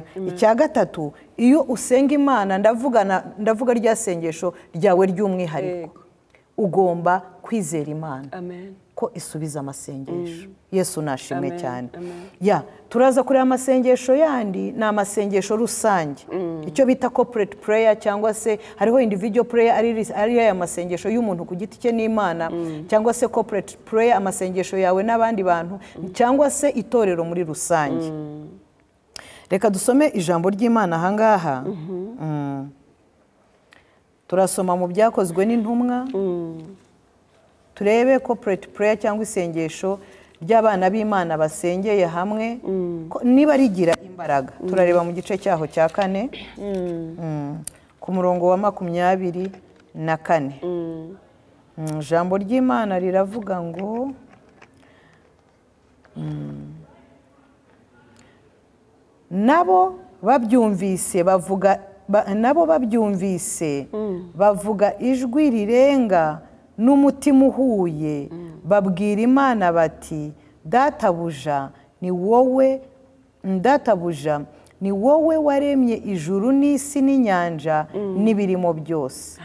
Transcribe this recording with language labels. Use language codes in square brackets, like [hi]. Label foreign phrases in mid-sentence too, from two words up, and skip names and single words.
[rw] Icya gatatu, iyo usenga Imana, ndavuga rya sengesho ryawe ry'umwihariko, ugomba kwizera Imana ko isubiza amasengesho. Yesu nashimwe cyane. Turaza kureba amasengesho yandi, ni amasengesho rusange, icyo bita [en] corporate prayer, [rw] cyangwa se hariho [en] individual prayer, [rw] ari ya masengesho y'umuntu ku giti cye n'Imana, cyangwa se [en] corporate prayer, [rw] amasengesho yawe n'abandi bantu, cyangwa se itorero muri rusange. Reka dusome ijambo ry'Imana ahangaha. Turasoma mu Byakozwe n'Intumwa, turebe [en] corporate prayer [rw] cyangwa isengesho ry'abana b'Imana basengeye hamwe niba rigira imbaraga. Turareba mu gice cyaho cya 4 ku murongo wa 24. Ijambo ry'Imana riravuga ngo nabo babyumvise bavuga ijwi rirenga n'umutima uhuye, babwira Imana bati, databuja ni wowe waremye ijuru n'isi n'inyanja n'ibirimo byose.